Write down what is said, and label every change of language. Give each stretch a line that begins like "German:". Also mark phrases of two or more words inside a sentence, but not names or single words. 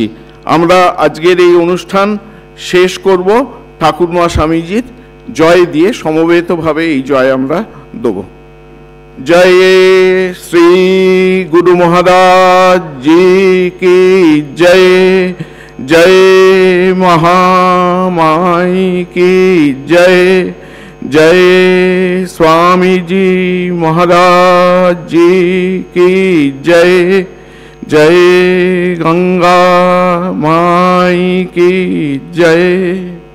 Bangla: আমরা আজকের এই অনুষ্ঠান শেষ করব ঠাকুরমা স্বামীজির জয় দিয়ে। সমবেতভাবে এই জয় আমরা দেব।
Hindi: जय श्री गुरु महाराज जी की जय, জয় महामाई की जय, जय स्वामी जी महाराज जी की जय, जय गंगा माई की जय।